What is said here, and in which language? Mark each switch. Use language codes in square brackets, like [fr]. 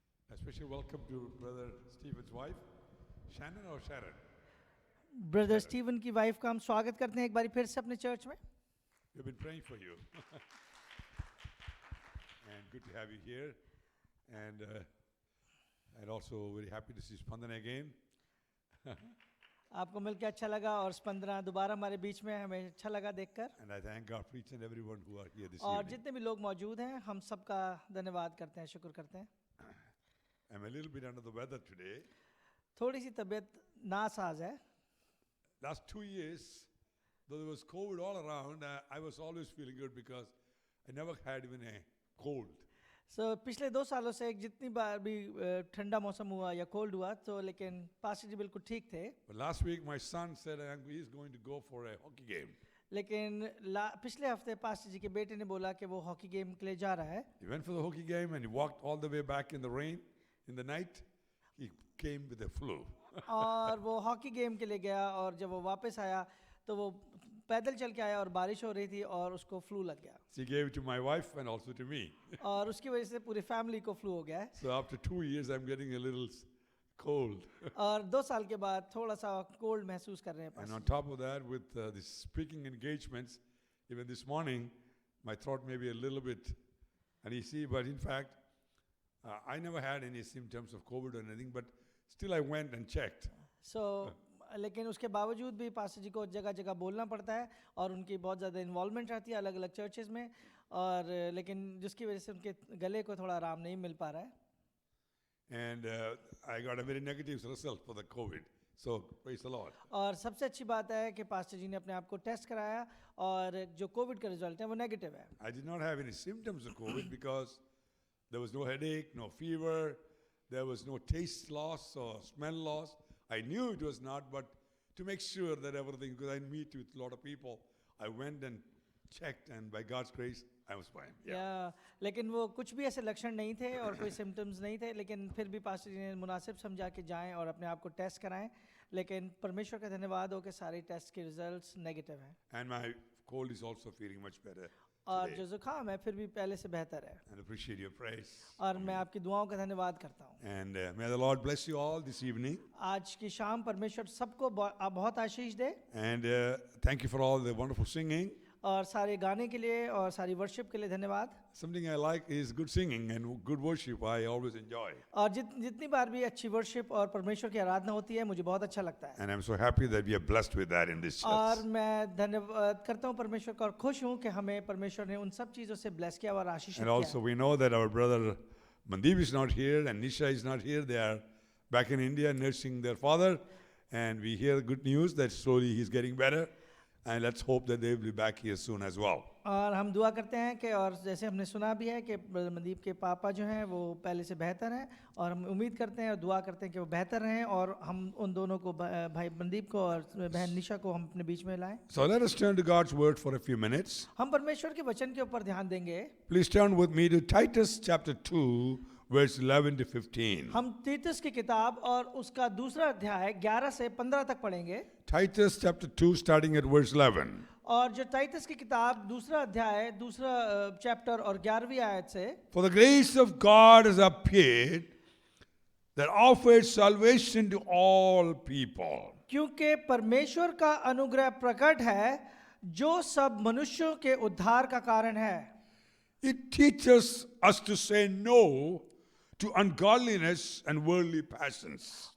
[en] A special welcome to Brother Stephen's wife, Shannon or Sharon? [hi] Brother Steven की wife का हम स्वागत करते हैं एक बार फिर से अपने चर्च में। [en] We've been praying for you. And good to have you here. And also very happy to see Spandana again. [hi] आपको मिलकर अच्छा लगा और स्पंदना दोबारा हमारे बीच में, हमें अच्छा लगा देखकर। [en] And I thank God for each and everyone who are here this [hi] और [en] evening. [hi] जितने भी लोग मौजूद हैं हम सबका धन्यवाद करते हैं, शुक्र करते हैं। [en] I'm a little bit under the weather today. [hi] थोड़ी सी तबीयत नासाज है। [en] Last 2 years, though there was COVID all around, I was always feeling good because I never had even a cold. [hi] पिछले 2 सालों से जितनी बार भी ठंडा मौसम हुआ या कोल्ड हुआ तो लेकिन पास्टर जी बिल्कुल ठीक थे। [en] But last week my son said he's going to go for a hockey game. [hi] लेकिन पिछले हफ्ते पास्टर जी के बेटे ने बोला कि वो हॉकी गेम के लिए जा रहा है। [en] He went for the hockey game and he walked all the way back in the rain. In the night, he came with a flu. [hi] और वो हॉकी गेम के लिए गया और जब वो वापस आया तो वो पैदल चल के आया और बारिश हो रही थी और उसको फ्लू लग गया। [en] She gave it to my wife and also to me. [hi] और उसकी वजह से पूरी फैमिली को फ्लू हो गया है। [en] So after 2 years, I'm getting a little cold. [hi] और 2 साल के बाद थोड़ा सा कोल्ड महसूस कर रहे हैं। [en] And on top of that, with the speaking engagements, even this morning, my throat may be a little bit uneasy, but in fact, I never had any symptoms of COVID or anything, but still I went and checked. [hi] लेकिन उसके बावजूद भी pastor जी को जगह जगह बोलना पड़ता है और उनकी बहुत ज़्यादा इन्वॉल्वमेंट रहती है अलग अलग चर्चेस में, और लेकिन जिसकी वजह से उनके गले को थोड़ा आराम नहीं मिल पा रहा है। [en] And I got a very negative result for the COVID. So praise the Lord. [hi] और सबसे अच्छी बात है कि पास्टर जी ने अपने आप को टेस्ट कराया और जो कोविड का रिजल्ट है वो नेगेटिव है। [en] I did not have any symptoms of COVID because there was no headache, no fever, there was no taste loss or smell loss. I knew it was not, but to make sure that everything, because I meet with a lot of people, I went and checked, and by God's grace, I was fine. [hi] या लेकिन वो कुछ भी ऐसे लक्षण नहीं थे और कोई सिम्टम्स नहीं थे, लेकिन फिर भी पास्टर जी ने मुनासिब समझा कि जाएं और अपने आप को टेस्ट कराएं, लेकिन परमेश्वर का धन्यवाद हो कि सारे टेस्ट के रिजल्ट्स नेगेटिव हैं। [en] And my cold is also feeling much better. [hi] और जो जुकाम है फिर भी पहले से बेहतर है। [en] And appreciate your praise. [hi] और मैं आपकी दुआओं का धन्यवाद करता हूँ। [en] And may the Lord bless you all this evening. [hi] आज की शाम परमेश्वर सबको बहुत आशीष दे। [en] And thank you for all the wonderful singing. [hi] और सारे गाने के लिए और सारी वर्शिप के लिए धन्यवाद। [en] Something I like is good singing and good worship. I always enjoy. [hi] और जितनी बार भी अच्छी वर्शिप और परमेश्वर की आराधना होती है मुझे बहुत अच्छा लगता है। [en] And I'm so happy that we are blessed with that in this church. [hi] और मैं धन्यवाद करता हूँ परमेश्वर का और खुश हूँ कि हमें परमेश्वर ने उन सब चीज़ों से ब्लेस किया और आशीषित [en] And [hi] किया। [en] also we know that our brother Mandeep is not here and Nisha is not here. They are back in India nursing their father. And we hear good news that slowly he's getting better. And let's hope that they will be back here soon as well. [hi] और हम दुआ करते हैं कि और जैसे हमने सुना भी है कि मनदीप के पापा जो हैं वो पहले से बेहतर हैं और हम उम्मीद करते हैं और दुआ करते हैं कि वो बेहतर रहें और हम उन दोनों को भाई मनदीप को और बहन निशा को हम अपने बीच में लाएं। [en] So let us turn to God's word for a few minutes. [hi] हम परमेश्वर के वचन के ऊपर ध्यान देंगे। [en] Please turn with me to Titus chapter 2 verse 11 to 15. [hi] हम तीतुस की किताब और उसका दूसरा अध्याय 11 से 15 तक पढ़ेंगे। [en] Titus chapter 2 starting at verse 11. [hi] और जो टाइटस की किताब दूसरा अध्याय दूसरा चैप्टर और 11वीं आयत से [en] For the grace of God has appeared that offers salvation to all people. [hi] क्योंकि परमेश्वर का अनुग्रह प्रकट है जो सब मनुष्यों के उद्धार का कारण है। [en] It teaches us to say no to ungodliness and worldly passions.